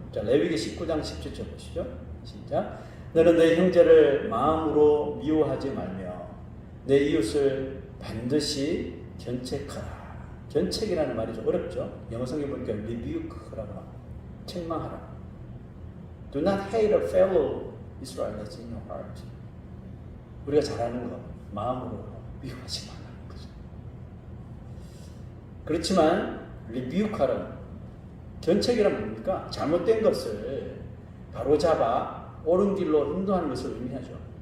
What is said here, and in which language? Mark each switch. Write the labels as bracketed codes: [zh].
[ko] 자, 레위기 19장 17절 보시죠. 시작. 너는 내 형제를 마음으로 미워하지 말며 내 이웃을 반드시 견책하라. 견책이라는 말이 좀 어렵죠. 영어 성경 보니까 rebuke라고 하고 책망하라. [en] Do not hate a fellow Israelite in your heart. [ko] 우리가 잘하는 거 마음으로 미워하지 말라는 거죠. 그렇지만 rebuke하라. 견책이란 뭡니까? 잘못된 것을 바로잡아 옳은 길로 인도하는 것을 의미하죠.